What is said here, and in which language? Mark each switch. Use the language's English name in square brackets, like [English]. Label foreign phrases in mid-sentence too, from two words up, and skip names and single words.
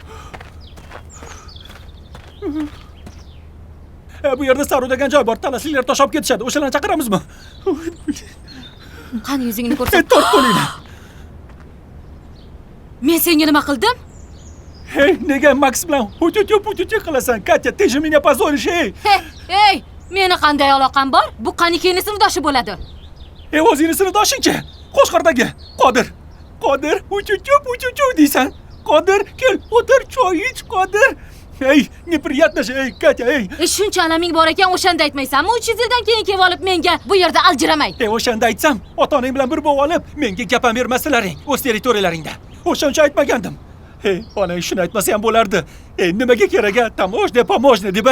[Uzbek] Bu yerda Saru degan joy bor. Talasliklar tosh olib ketishadi. O'shalarni chaqiramizmi? Qani yuzingni ko'rsat. Tort qo'linglar. Men senga nima qildim? Hey, nega Max bilan hut-hut qilasan? [Russian] Katya, ты же меня позоришь, [Uzbek] ey. Hey, meni qanday aloqam bor? Bu Qanikayni sinfdoshi bo'ladi. Ey, o'zingni sinfdoshingchi? Qo'shqordagi Qodir. Qodir, hut-hut deysan. Qodir, kel, o'tir, choy ich, Qodir. [Russian] Hey, неприятно же, [Uzbek] ey, Katya, ey. Shuncha alaming bor ekan, o'shanda aytmaysanmi? 300 yildan keyin kelib olib menga bu yerda aljiramay. Ey, o'shanda aytsam, ota-onang bilan bir bo'lib olib, menga gap ham bermasalaring, o'z territoriyalaringda. O'shancha aytmagandim. Hey, onang shuni aytmasa ham bo'lardi. Ey, nimaga kerak-a? Tamoshni deb-a?